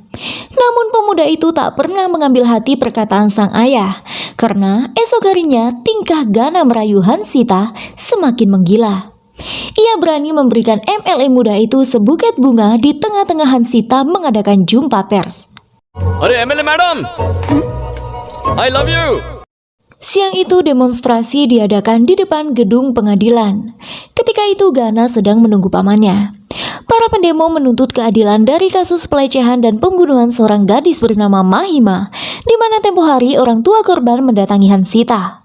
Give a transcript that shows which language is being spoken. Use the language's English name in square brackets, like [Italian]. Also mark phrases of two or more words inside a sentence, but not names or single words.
[Indonesian] Namun pemuda itu tak pernah mengambil hati perkataan sang ayah, karena esok harinya tingkah Gana merayu Hansita semakin menggila. Ia berani memberikan MLM muda itu sebuket bunga di tengah-tengah Hansita mengadakan jumpa pers. [Hindi] अरे MLA मैडम, [English] I love you. [Indonesian] Siang itu demonstrasi diadakan di depan gedung pengadilan. Ketika itu Gana sedang menunggu pamannya. Para pendemo menuntut keadilan dari kasus pelecehan dan pembunuhan seorang gadis bernama Mahima, di mana tempo hari orang tua korban mendatangi Hansita.